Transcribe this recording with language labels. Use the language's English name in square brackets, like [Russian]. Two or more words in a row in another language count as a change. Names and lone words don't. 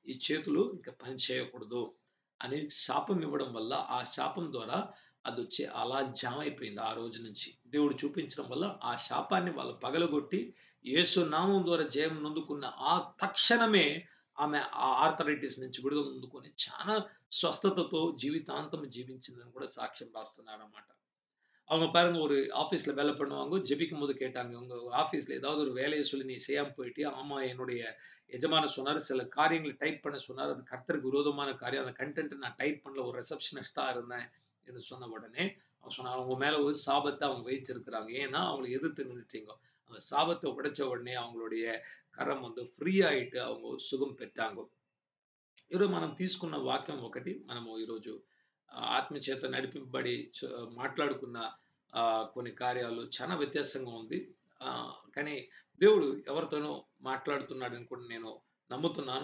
[Telugu] ఈ చేతులు ఇంకా పని చేయకూడదు అని శాపం ఇవ్వడం వల్ల, ఆ శాపం ద్వారా అదొచ్చి అలా జామ అయిపోయింది ఆ రోజు నుంచి. దేవుడు చూపించడం వల్ల ఆ శాపాన్ని వాళ్ళు పగలగొట్టి, యేసు నామం ద్వారా జయం నొందుకున్న ఆ తక్షణమే ఆమె ఆ ఆర్థరైటిస్ నుంచి విడుదల పొందుకొని చాలా స్వస్థతతో జీవితాంతం జీవించిందని కూడా సాక్ష్యం రాస్తున్నారన్నమాట. [Tamil] அவங்க பாருங்க ஒரு ஆஃபீஸ்ல வேலை பண்ணுவாங்க. ஜெபிக்கும்போது கேட்டாங்க. உங்க ஆஃபீஸ்ல ஏதாவது ஒரு வேலைய சொல்லி நீ செய்யாம போயிட்டியா? ஆமா, என்னுடைய எஜமானர் சொன்னாரு. சில காரியங்கள டைப் பண்ண சொன்னாரு. அது கர்த்தருக்கு விரோதமான காரியம். அந்த கன்டென்ட்ட நான் டைப் பண்ணல. ஒரு ரிசப்ஷனிஸ்ட்டா இருந்தேன் என்று சொன்ன உடனே, அவன் சொன்னான், "உங்க மேல ஒரு சாபத்த அவங்க வைத்திருக்கிறாங்க. ஏன்னா, அவங்கள எதிர்த்து நின்னுட்டீங்க." அந்த சாபத்த உடைச்ச உடனே அவங்களுடைய கரம் வந்து ஃப்ரீ ஆயிட்டு அவங்க சுகம் பெற்றாங்க. [Telugu] ఈరోజు మనం తీసుకున్న వాక్యం ఒకటి. మనము ఈరోజు ఆత్మ చేత నడిపింపబడి మాట్లాడుకున్న కొన్ని కార్యాలు చాలా వ్యత్యాసంగా ఉంది. కానీ దేవుడు ఎవరితోనో మాట్లాడుతున్నాడని కూడా నేను నమ్ముతున్నాను.